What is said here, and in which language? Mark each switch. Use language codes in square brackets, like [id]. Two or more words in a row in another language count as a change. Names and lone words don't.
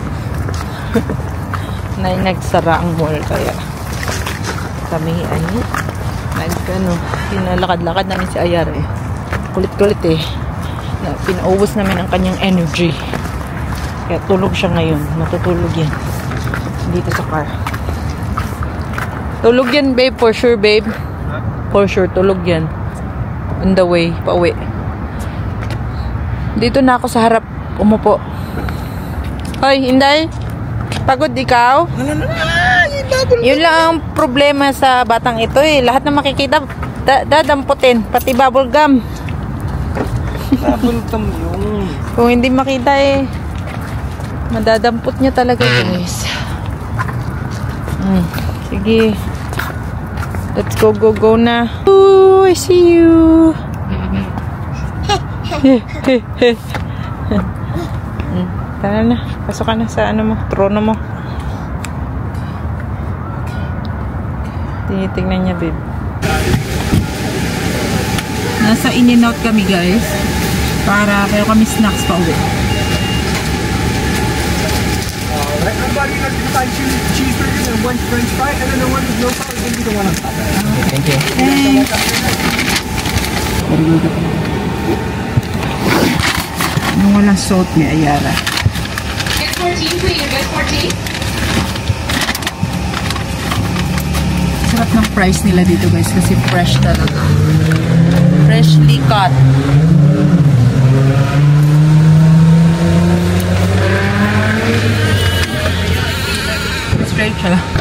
[tl] Nagsara ang mall, kaya kami ay pinalakad-lakad namin si Ayar eh. Kulit-kulit eh. Pinaubos namin ang kanyang energy. Kaya tulog siya ngayon. Matutulog yan. Dito sa car. Tulog yan babe, [en] for sure babe. For sure, [tl] tulog yan. [en] On the way, [tl] pauwi. Dito na ako sa harap. Umupo. Hoy, Inday. Pagod ikaw? Yun lang ang problema sa batang ito eh. Lahat na makikita, dadamputin. Pati [en] bubble gum. Bubble gum [tl] yun. Kung hindi makita eh, madadampot niya talaga guys. Sige. [en] Let's go, go, go na. Oh, I see you. [tl] Tara na. Pasok ka na sa ano mo, trono mo. Tinitingnan niya, babe. Nasa in-and-out kami, guys. Pero kami snacks pa uwi. [en] Alright, everybody, let's do 5 cheeseburgers and 1 french fry, and then the one with no sauce will be the one on top. Thank you. Thanks. [tl] Anong walang salt ni Ayara? [en] Get 14, please. Get 14. [tl] Sarap ng price nila dito guys kasi fresh talaga. [en] Freshly cut. Straight siya.